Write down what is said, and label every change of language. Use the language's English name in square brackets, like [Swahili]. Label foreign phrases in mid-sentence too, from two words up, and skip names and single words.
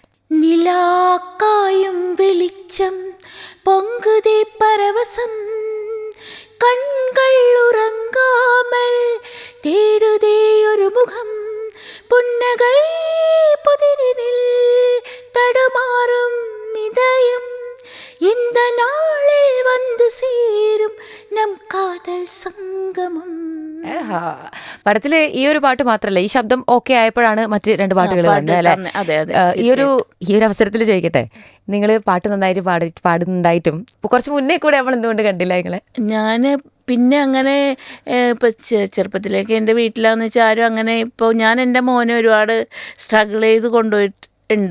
[Tamil] நிலாக்காயும் வெளிச்சம் பொங்குதே பரவசம், கண்கள் உறங்காமல் தேடுதே ஒரு முகம், புன்னகை புதிரினில் தடுமாறும் இதயம், இந்த நாளில் வந்து சேரும் நம் காதல் சங்கமம். [Malayalam] പടത്തില് ഈ ഒരു പാട്ട് മാത്രല്ല, ഈ ശബ്ദം ഓക്കെ ആയപ്പോഴാണ് മറ്റ് 2 പാട്ടുകൾ കണ്ടത് അല്ലേ? ഈ ഒരു അവസരത്തിൽ ചോദിക്കട്ടെ, നിങ്ങൾ പാട്ട് നന്നായിട്ട് പാടുന്നുണ്ടായിട്ടും കുറച്ച് മുന്നേ കൂടെ നമ്മൾ എന്തുകൊണ്ട് കണ്ടില്ല നിങ്ങളെ? ഞാൻ പിന്നെ അങ്ങനെ ഇപ്പം ചെറുപ്പത്തിലേക്ക് എൻ്റെ വീട്ടിലാന്ന് വെച്ചാൽ ആരും അങ്ങനെ, ഇപ്പോൾ ഞാൻ എൻ്റെ മോനെ ഒരുപാട് സ്ട്രഗിൾ ചെയ്ത് കൊണ്ടുപോയിട്ട് ഉണ്ട്.